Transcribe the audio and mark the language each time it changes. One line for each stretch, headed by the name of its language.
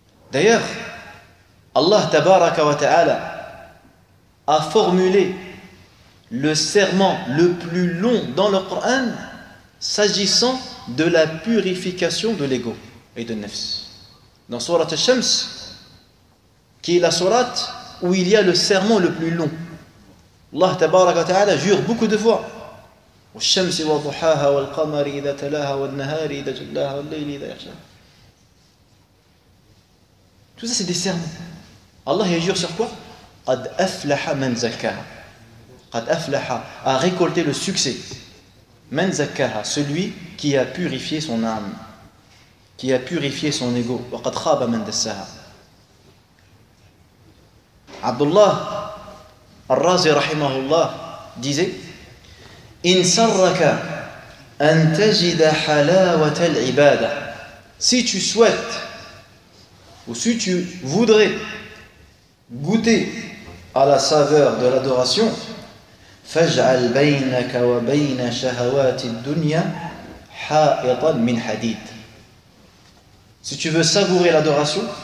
French: D'ailleurs, Allah tabaraka wa ta'ala a formulé le serment le plus long dans le Coran s'agissant de la purification de l'ego et de nafs. Dans Surat al-Shams, qui est la sourate où il y a le serment le plus long, Allah tabaraka wa ta'ala jure beaucoup de fois.
Arabic: والشمس وضحاها والقمر إذا تلاها والنهار إذا جلاها والليل إذا يغشاها.
French: Tout ça c'est des serments. Allah il jure sur quoi?
Arabic: قد أفلح من زكاها. قد أفلح
French: a récolté le succès.
Arabic: من زكاها,
French: celui qui a purifié son âme, qui a purifié son ego.
Arabic: وقد خاب من دساها.
French: Abdullah al-Razi rahimahullah disait:
Arabic: إن سرك أن تجد حلاوة العبادة.
French: Si tu souhaites ou si tu voudrais goûter à la saveur de l'adoration,
Arabic: فاجعل بينك وبين شهوات الدنيا حائطا من حديد.
French: Si tu veux savourer l'adoration,